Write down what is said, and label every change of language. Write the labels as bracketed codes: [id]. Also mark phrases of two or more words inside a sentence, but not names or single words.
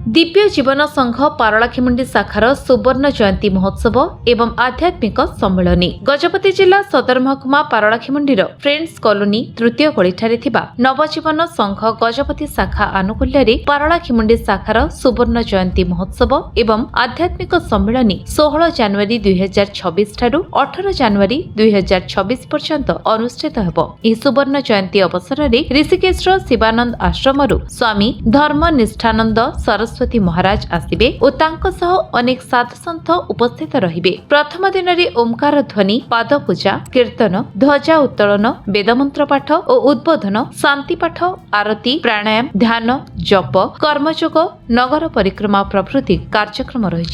[or] ଦିବ୍ୟ ଜୀବନ ସଂଘ ପାରଳାଖେମୁଣ୍ଡି ଶାଖାର ସୁବର୍ଣ୍ଣ ଜୟନ୍ତୀ ମହୋତ୍ସବ ଏବଂ ଆଧ୍ୟାତ୍ମିକ ସମ୍ମିଳନୀ ଗଜପତି ଜିଲ୍ଲା ସଦର ମହକୁମା ପାରଳାଖେମୁଣ୍ଡିର ଫ୍ରେଣ୍ଡସ କଲୋନୀ ତୃତୀୟ ଗଳିଠାରେ ଥିବା ନବଜୀବନ ସଂଘ ଗଜପତି ଶାଖା ଆନୁକୂଲ୍ୟ ପାରଳାଖେମୁଣ୍ଡି ଶାଖାର ସୁବର୍ଣ୍ଣ ଜୟନ୍ତୀ ମହୋତ୍ସବ ଏବଂ ଆଧ୍ୟାତ୍ମିକ ସମ୍ମିଳନୀ 16 ଜାନୁଆରୀ 2026 ଠାରୁ 18 ଜାନୁଆରୀ 2026 ପର୍ଯ୍ୟନ୍ତ ଅନୁଷ୍ଠିତ ହେବ। ଏହି ସୁବର୍ଣ୍ଣ ଜୟନ୍ତୀ ଅବସରରେ ଋଷିକେଶର ଶିବାନନ୍ଦ ଆଶ୍ରମରୁ ସ୍ୱାମୀ ଧର୍ମନିଷ୍ଠାନନ୍ଦ ସରସ୍ୱତୀ ମହାରାଜ ଆସିବେ ଓ ତାଙ୍କ ସହ ଅନେକ ସାଧୁସନ୍ଥ ଉପସ୍ଥିତ ରହିବେ। ପ୍ରଥମ ଦିନରେ ଓମକାର ଧ୍ୱନି, ପାଦ ପୂଜା, କୀର୍ତ୍ତନ, ଧ୍ୱଜା ଉତ୍ତୋଳନ, ବେଦମନ୍ତ୍ର ପାଠ ଓ ଉଦ୍ବୋଧନ, ଶାନ୍ତି ପାଠ, ଆରତୀ, ପ୍ରାଣାୟାମ, ଧ୍ୟାନ, ଜପ, କର୍ମଯୋଗ, ନଗର ପରିକ୍ରମା ପ୍ରଭୃତି କାର୍ଯ୍ୟକ୍ରମ ରହିଛି।